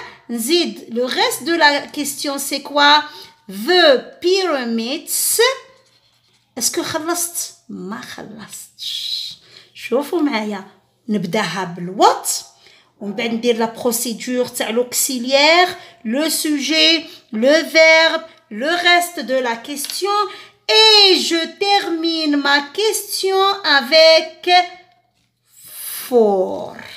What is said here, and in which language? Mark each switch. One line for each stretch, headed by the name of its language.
Arabic: نزيد
French: le reste de la question c'est quoi?
English: the pyramids.
French: est-ce que
Arabic: خلصت؟ ما خلصتش. شوفوا معايا نبداها بالوات ومن بعد ندير لا
French: procédure تاع l'auxiliaire, le sujet, le verbe, le reste de la question et je termine ma question avec for.